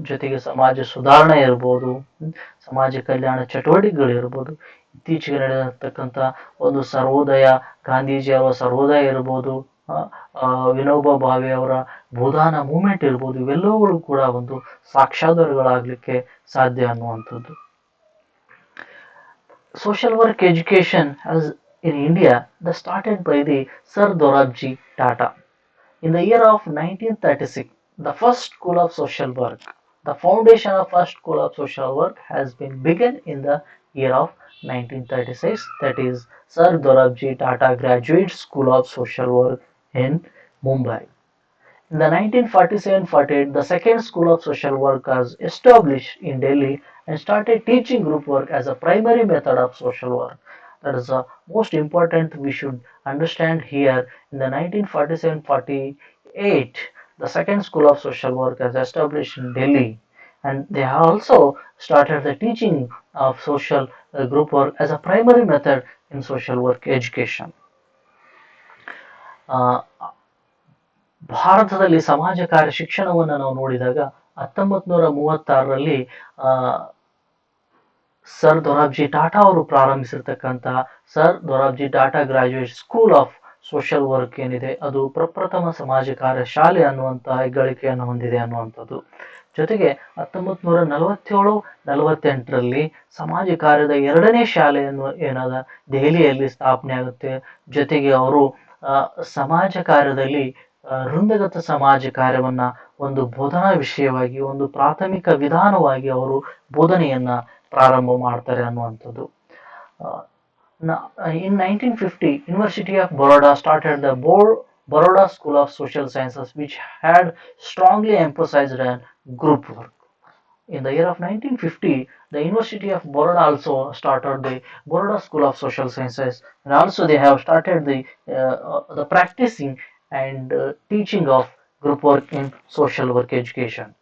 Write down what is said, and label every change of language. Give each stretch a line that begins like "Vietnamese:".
Kannada: ಜೊತೆಗೆ ಸಮಾಜ ಸುಧಾರಣೆ ಇರ್ಬೋದು, ಸಮಾಜ ಕಲ್ಯಾಣ ಚಟುವಟಿಕೆಗಳು ಇರ್ಬೋದು. ಇತ್ತೀಚೆಗೆ ನಡೆದಿರ್ತಕ್ಕಂಥ ಒಂದು ಸರ್ವೋದಯ, ಗಾಂಧೀಜಿ ಅವರ ಸರ್ವೋದಯ ಇರ್ಬೋದು, ವಿನೋಬಾ ಭಾವೆ ಅವರ ಭೂದಾನ ಮೂವ್ಮೆಂಟ್ ಇರ್ಬೋದು, ಇವೆಲ್ಲವುಗಳು ಕೂಡ ಒಂದು ಸಾಕ್ಷಾಧಾರಗಳಾಗ್ಲಿಕ್ಕೆ ಸಾಧ್ಯ ಅನ್ನುವಂಥದ್ದು.
English: social work education has in India that started by the Sir Dorabji Tata. In the year of 1936, the first school of social work, the foundation of first school of social work has been begun in the year of 1936. That is Sir Dorabji Tata Graduate School of Social Work in Mumbai. In the 1947-48, the second school of social work was established in Delhi and started teaching group work as a primary method of social work. That is the most important we should understand here. In the 1947-48, the second school of social work was established in Delhi, and they also started the teaching of social group work as a primary method in social work education.
Kannada: Uh, ಭಾರತದಲ್ಲಿ ಸಮಾಜ ಕಾರ್ಯ ಶಿಕ್ಷಣವನ್ನು ನಾವು ನೋಡಿದಾಗ 1936ರಲ್ಲಿ sir Dorabji Tata ಅವರು ಪ್ರಾರಂಭಿಸಿರ್ತಕ್ಕಂತಹ sir Dorabji Tata graduate school of social work ಏನಿದೆ ಅದು ಪ್ರಪ್ರಥಮ ಸಮಾಜ ಕಾರ್ಯ ಶಾಲೆ ಅನ್ನುವಂತಹ ಹೆಗ್ಗಳಿಕೆಯನ್ನು ಹೊಂದಿದೆ ಅನ್ನುವಂಥದ್ದು. ಜೊತೆಗೆ 1947-48ರಲ್ಲಿ ಸಮಾಜ ಕಾರ್ಯದ ಎರಡನೇ ಶಾಲೆಯನ್ನು ಏನಾದ ದೆಹಲಿಯಲ್ಲಿ ಸ್ಥಾಪನೆ ಆಗುತ್ತೆ. ಜೊತೆಗೆ ಅವರು ಸಮಾಜ ಕಾರ್ಯದಲ್ಲಿ ವೃಂದಗತ ಸಮಾಜ ಕಾರ್ಯವನ್ನ ಒಂದು ಬೋಧನಾ ವಿಷಯವಾಗಿ ಒಂದು ಪ್ರಾಥಮಿಕ ವಿಧಾನವಾಗಿ ಅವರು ಬೋಧನೆಯನ್ನ ಪ್ರಾರಂಭ ಮಾಡ್ತಾರೆ ಅನ್ನುವಂಥದ್ದು.
English: In 1950, University of Baroda started the Baroda School of Social Sciences, which had strongly emphasized on group work. In the year of 1950, the University of Baroda also started the Baroda School of Social Sciences, and also they have started the practicing and teaching of group work in social work education.